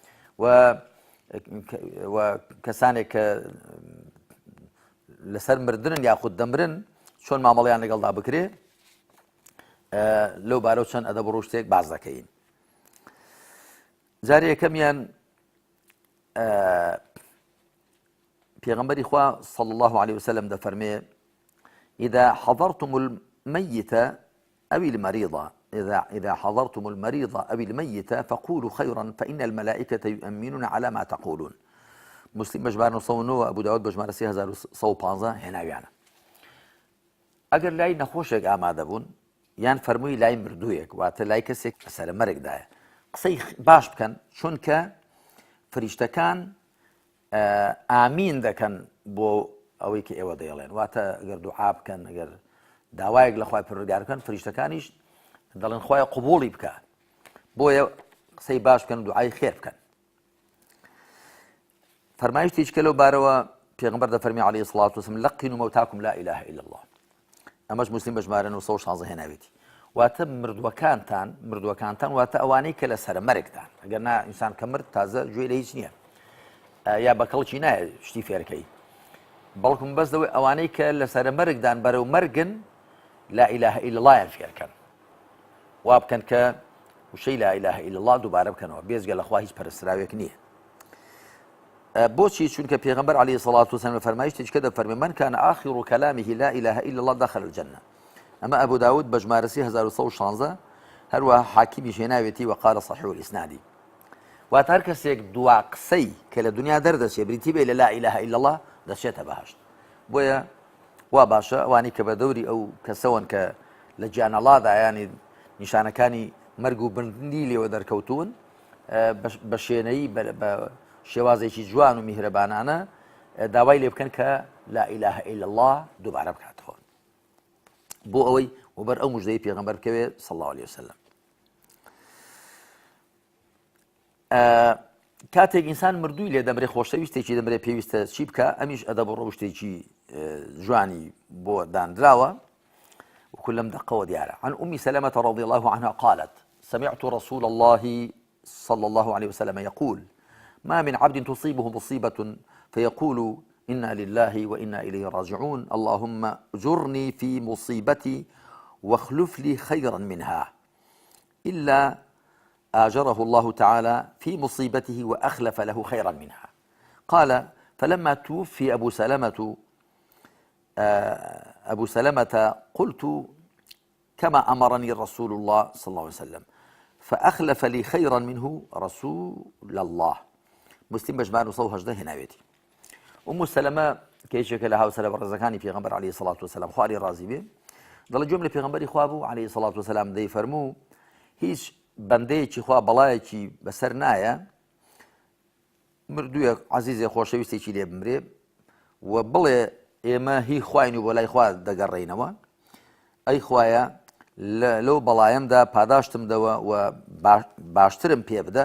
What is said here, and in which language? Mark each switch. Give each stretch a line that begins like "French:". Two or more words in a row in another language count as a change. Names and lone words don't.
Central Kurdish: و کەسانێک کە لەسەر مردن یاخود دەمرن چۆن مامەڵەیان لەگەڵدا بکرێ، لەو بارەو چەند ئەدەب و ڕەوشتێک باز دەکەین. جارێ یەکەمیان پێغەمبەری خوا
Arabic: صلی الله عليه وسلم دەفەرمێ إذا حضرتم الميت أو المريض إذا حضرتم المريض أو الميت فقولوا خيرا فإن الملائكة يؤمنون على ما تقولون.
Central Kurdish: مسلم بجمار نصونو أبو داود بجمار 3115 هێناویانە. ئەگەر لای نەخۆشێک ئامادە بوون یان فەرمووی لای مردوویەک واتە لای کەسێک سەرەمەرگدایە قسەی باش بکەن، چونکە فریشتەکان ئامین دەکەن بۆ ئەوەی کە ئێوە دەیڵێن. واتە ئەگەر دوعا بکەن، ئەگەر داوایەک لە خوای پەروەردگار بکەن، فریشتەکانیش دەڵێن خوایە قبوڵی بکە، بۆیە قسەی باش بکەن و دوعای خێر بکەن. فەرمایشتێکی کە لەو بارەوە پێغەمبەر دەفەرمی
Arabic: عەلەیهی السڵاتو وەسەلام لەقینوا مەوتاکم لا إله إلا الله.
Central Kurdish: ئەمەش مسلم بەژمارە 916 هێناوێتی. واتە مردووەکانتان واتە ئەوانەی کە لە سەرەمەرگدان، ئەگەر نا ئینسان کە مرد تازە گوێ لە هیچ نییە یا بەکەڵکی نایە شتی فێرکەی، بەڵکم بەس دەوەی ئەوانەی کە لە سەرەمەرگدان بەرەو مەرگن
Arabic: لا إله إلا الله
Central Kurdish: یان فێرکەن، وا بکەن کە وشەی
Arabic: لا إله إلا الله
Central Kurdish: دووبارە بکەنەوە، بێجگە لەخوا هیچ پەرستراوێک نییە. بۆچی؟ چونکە پێغەمبەر
Arabic: عەلەیهی السڵاتو وەسەلام
Central Kurdish: فەرمایشتێکی کە دەفەرمێ
Arabic: من كان آخر كلامه لا إله إلا الله دخل الجنة.
Central Kurdish: ئەمە ئەبوو داود بەژمارە 3116 هەروەها حاکیمیش هێناوێتی
Arabic: وقال صحيح الإسناد.
Central Kurdish: واتە هەر کەسێک دوا قسەی کە لە دنیا دەردەچێ بریتی بێ لە
Arabic: لا إله إلا الله
Central Kurdish: دەچێتە بەهەشت. بۆیە وا باشە ئەوانی کە بە دەوری ئەو کەسەوەن کە لە گیانەڵادا ینی نیشانەکانی مەرگ و بردنی لێوە دەرکەوتوون بە شوێنەیی بە شێوازێکی جوان و میهرەبانانە داوای لێ بکەن کە
Arabic: لا إله إلا الله
Central Kurdish: دووبارە بکاتەوە، بۆ ئەوەی وبەر ئەو موژدەی پێغەمبەر بکەوێ
Arabic: صلی الله عليه وسلم.
Central Kurdish: کاتێک ئینسان مردووی لێ دەمرێ خۆشەویستێکی دەمرێ پێویستە چی بکە، ئەمیش ئەدەب و ڕەوشتێکی جوانی بۆ دانراوە وەکو لەم دەقەوە دیارە.
Arabic: عن أم سلمة رضي الله عنها قالت سمعت رسول الله صلى الله عليه وسلم يقول ما من عبد تصيبه مصيبة فيقول إنا لله وإنا إليه راجعون اللهم أجرني في مصيبتي واخلف لي خيرا منها إلا آجره الله تعالى في مصيبته وأخلف له خيرا منها. قال فلما توفي أبو سلمة قلت كما أمرني رسول الله صلى الله عليه وسلم فأخلف لي خيرا منه رسول الله.
Central Kurdish: مسلم بەژمار 918 هێناوێتی. ئوم سەلەمە کەیشێکە لە هاوسەرە بەڕێزەکانی پێغەمبەر
Arabic: عەلەیهی السڵاتو وەسەلام
Central Kurdish: خوا لێی ڕازی بێ دەڵێ گوێم لە پێغەمبەری خوا بوو
Arabic: عەلەیهی السڵاتو وەسەلام
Central Kurdish: دەیفەرموو هیچ بەندەیەکی خوا بەڵایەکی بەسەر نایە مردوویە عەزیزێ خۆشەویستێکی لێ بمرێ و بڵێ ئێمە هی خوین و بۆ لای خوا دەگەڕێینەوە، ئەی خوایە لەو بەڵایەمدا پاداشتم دەوە و باشترم پێ بدە.